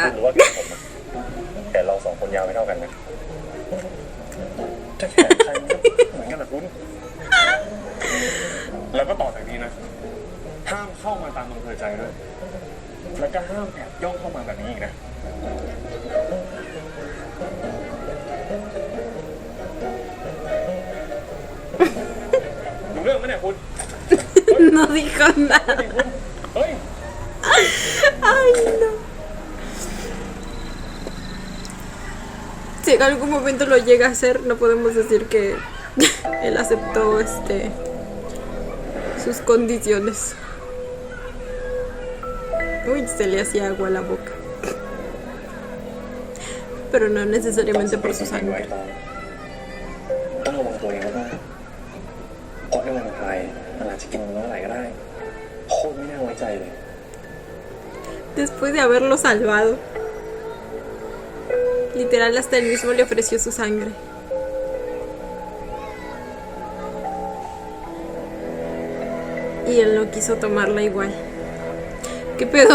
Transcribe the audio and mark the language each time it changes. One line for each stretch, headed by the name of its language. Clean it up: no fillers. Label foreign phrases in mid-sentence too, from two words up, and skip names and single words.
Thai: คุณหรือว่าแขนผมอะแขนเราสองคนยาวไม่เท่ากันนะจะแขนใครมันก็เหมือนกันนะคุณแล้วก็ต่อจากนี้นะห้ามเข้ามาตามอำเภอใจด้วยแล้วก็ห้ามแอบย่องเข้ามาแบบนี้อีกนะรู้เรื่องไหมเนี่ยคุณ
Spanish: no dijo nada.
Thai: เฮ้ย
Spanish: Ay, no. Si en algún momento lo llega a hacer, no podemos decir que él aceptó sus condiciones. Uy, se le hacía agua a la boca. Pero no necesariamente por su sangre.
Thai: ต้องระวังตัวเองมากเพราะในวันไทยมันอาจจะกินเมื่อไหร่ก็ได้โคตรไม่น่าไว้ใจเลย
Spanish: Después de haberlo salvado, literal hasta él mismo le ofreció su sangre. Y él no quiso tomarla igual. ¿Qué pedo?